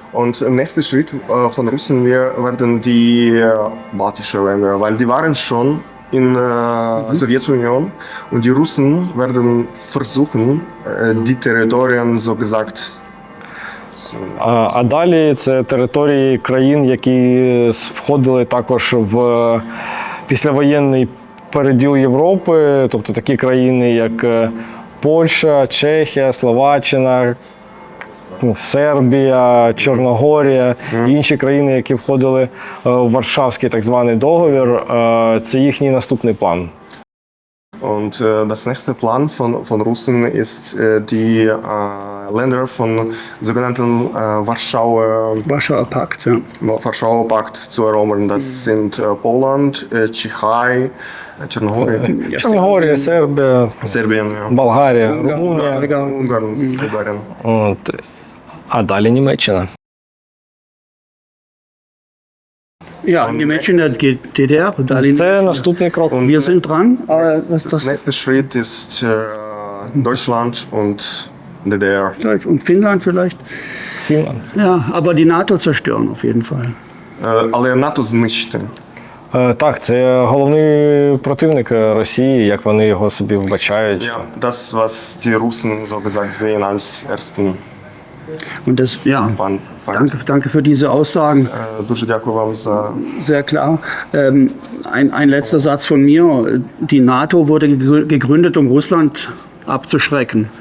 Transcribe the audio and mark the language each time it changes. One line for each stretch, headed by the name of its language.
German: Und nächster Schritt von Russen werden die baltischen Länder, weil die waren schon in Sowjetunion und die Russen werden versuchen, die Territorien so gesagt zu
Ukrainian: А далі це території країн, які входили також в післявоєнний переділ Європи, тобто такі країни, як Польща, Чехія, Словаччина, Сербія, Чорногорія і інші країни, які входили в Варшавський так званий договір, це їхній наступний план.
German: Und das nächste Plan von Russen ist, die Länder von sogenannten Warschauer Pakt, ja. Warschauer Pakt zu erobern. Das sind Poland, Tschechei,
Ukrainian: Чорногорія, Сербія,
German: Serbien, ja.
Ukrainian: Болгарія, Румунія.
German: Ungarn.
Ukrainian: От. А далі Німеччина.
German: Ja, die Menschen der DDR, Berlin.
Ukrainian: Це наступний крок.
German: Wir sind dran, aber das Nächster Schritt ist Deutschland und DDR. und Finnland vielleicht.
Ukrainian: Фінланд.
German: Ja, aber die NATO zerstören auf jeden Fall.
Ukrainian: Але НАТО знищити. Так, це головний противник Росії, як вони його собі вбачають.
German: Ja, das, was die Russen so gesagt sehen als ersten Und das, ja, Feind. danke für diese Aussagen.
Ukrainian: Дуже дякую вам за
German: Sehr klar. Ein letzter Satz von mir. Die NATO wurde gegründet, um Russland abzuschrecken.